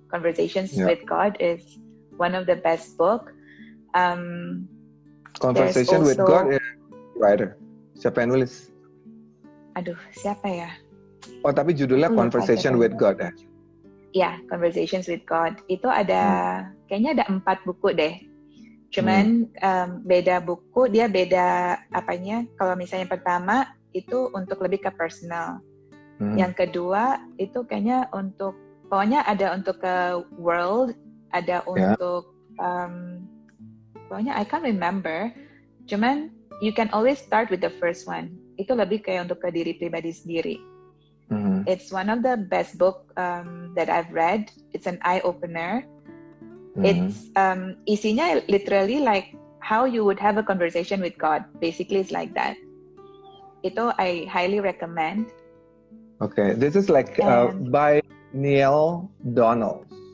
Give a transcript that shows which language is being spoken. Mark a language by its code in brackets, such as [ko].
[en] Conversations with God is one of the best book. Conversation with God is writer. [id] Siapa yang nulis? Aduh, siapa ya? Oh, tapi judulnya Conversation with God ya? Ya, Conversations with God. Itu ada, kayaknya ada 4 buku deh. Cuman beda buku, dia beda apanya. Kalau misalnya pertama itu untuk lebih ke personal. Yang kedua itu kayaknya untuk, pokoknya ada untuk ke world, ada untuk, pokoknya [en] I can't remember. Cuman you can always start with the first one. [id] Itu lebih kayak untuk ke diri pribadi sendiri. [en] It's one of the best book that I've read. It's an eye opener. It's isinya literally like how you would have a conversation with God. Basically, it's like that. Itu I highly recommend. Okay, this is like by Neale Donald.